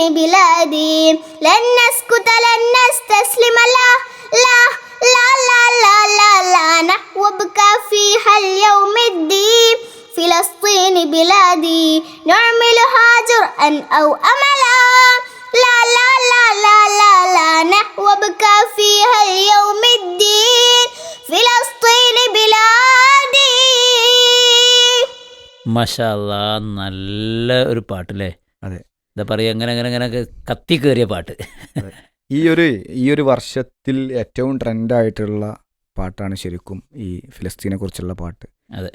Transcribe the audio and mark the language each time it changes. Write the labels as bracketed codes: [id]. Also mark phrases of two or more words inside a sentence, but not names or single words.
[ar] بلادي لن نسكت لن نستسلم لا لا لا لا لا لا لا وابكى فيها اليوم الدين فلسطين بلادي نعملها جرءا أو أملا لا لا لا لا لا لا وابكى فيها اليوم الدين فلسطين بلادي. ما شاء الله, [ml] നല്ല ഒരു പാട്ടല്ലേ. അതെ, എന്താ പറയുക, അങ്ങനെ അങ്ങനെ അങ്ങനെ കത്തി കയറിയ പാട്ട്. ഈ ഒരു വർഷത്തിൽ ഏറ്റവും ട്രെൻഡായിട്ടുള്ള പാട്ടാണ് ശരിക്കും ഈ ഫിലിസ്തീനെ കുറിച്ചുള്ള പാട്ട്. അതെ,